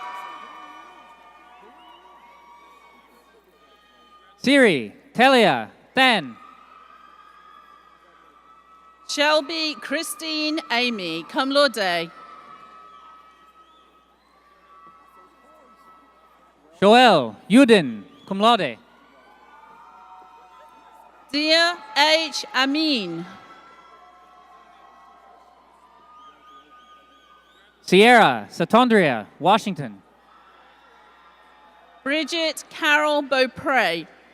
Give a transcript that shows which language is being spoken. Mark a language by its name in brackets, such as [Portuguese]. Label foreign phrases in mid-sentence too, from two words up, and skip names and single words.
[English] Siri Telia Than. Shelby Christine Amy, [Latin] cum laude. [English] Joel Yudin, [Latin] cum laude. [English] Dia H. Amin. Sierra Satondria, Washington. Bridget Carol Beaupre.